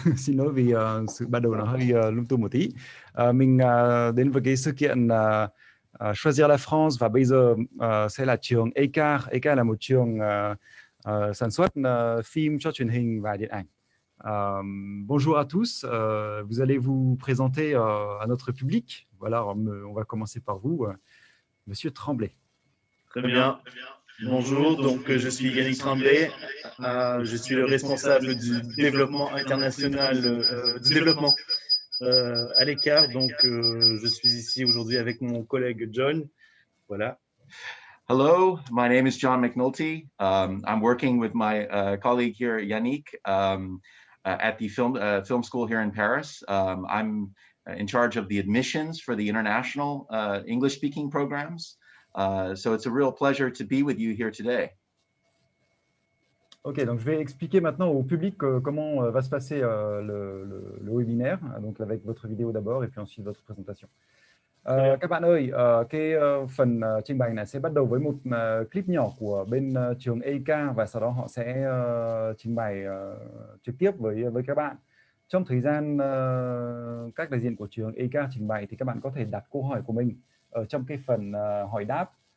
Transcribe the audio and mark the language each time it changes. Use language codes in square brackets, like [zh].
[vi] Xin lỗi vì sự bắt đầu nó hơi lung tung một tí. Mình đến với cái sự kiện Choisir la France và bây giờ sẽ là trường EICAR. EICAR là một trường sản xuất phim cho truyền hình và điện ảnh. [fr] Bonjour à tous. Vous allez vous présenter à notre public. Voilà, on va commencer par vous, Monsieur Tremblay. Très bien. Bonjour, donc je suis Yannick Tremblay. Je suis le responsable du développement international, du développement à l'EICAR. Donc je suis ici aujourd'hui avec mon collègue John. Voilà. [en] Hello, my name is John McNulty. I'm working with my colleague here, Yannick, at the film school here in Paris. I'm in charge of the admissions for the international English-speaking programs. So it's a real pleasure to be with you here today. [fr] Ok, donc je vais expliquer maintenant au public comment va se passer le webinaire, donc avec votre vidéo d'abord et puis ensuite votre présentation. [vi] Các bạn ơi, cái phần trình bày này sẽ bắt đầu với một clip nhỏ của bên trường EICAR và sau đó họ sẽ trình bày trực tiếp với các bạn. Trong thời gian các đại diện của trường EICAR trình bày thì các bạn có thể đặt câu hỏi của mình ở trong cái phần hỏi đáp.